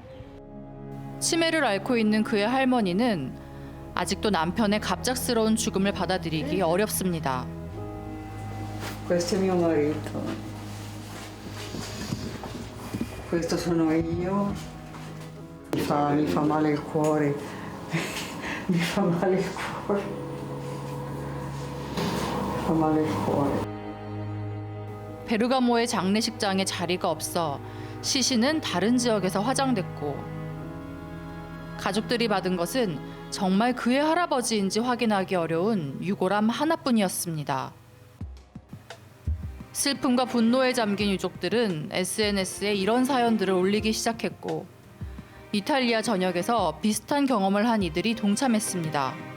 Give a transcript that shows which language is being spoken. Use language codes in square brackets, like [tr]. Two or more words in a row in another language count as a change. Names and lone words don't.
[ko] 치매를 앓고 있는 그의 할머니는 아직도 남편의 갑작스러운 죽음을 받아들이기 어렵습니다. [it] Questo è mio marito. Questo sono io. Mi fa male il cuore. Mi fa male il cuore. Mi fa male il cuore. [ko] 베르가모의 장례식장에 자리가 없어 시신은 다른 지역에서 화장됐고 가족들이 받은 것은 정말 그의 할아버지인지 확인하기 어려운 유골함 하나뿐이었습니다. 슬픔과 분노에 잠긴 유족들은 SNS에 이런 사연들을 올리기 시작했고 이탈리아 전역에서 비슷한 경험을 한 이들이 동참했습니다.